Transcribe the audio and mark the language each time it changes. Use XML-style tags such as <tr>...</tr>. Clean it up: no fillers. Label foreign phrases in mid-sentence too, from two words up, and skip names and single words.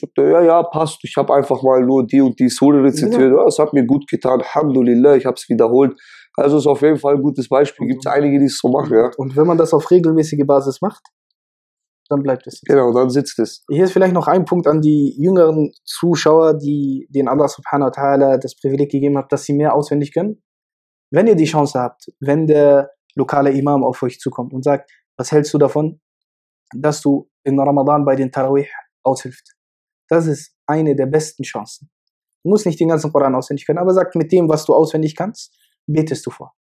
<de>Sagt er, ja, passt, ich habe einfach mal nur die und die Sure rezitiert. Ja, es hat mir gut getan, Alhamdulillah, ich habe es wiederholt. Also ist auf jeden Fall ein gutes Beispiel. Gibt es einige, die es so machen. Ja. Und wenn man das auf regelmäßige Basis macht, dann bleibt es. Genau, dann sitzt es. Hier ist vielleicht noch ein Punkt an die jüngeren Zuschauer, denen</de> <ar>الله سبحانه وتعالى</ar> <de>das Privileg gegeben hat, dass sie mehr auswendig können. Wenn ihr die Chance habt, wenn der lokale Imam auf euch zukommt und sagt, was hältst du davon, dass du in Ramadan bei den Tarawih aushilfst? Das ist eine der besten Chancen. Du musst nicht den ganzen Koran auswendig können, aber sagt, mit dem, was du auswendig kannst, betest du vor.</de>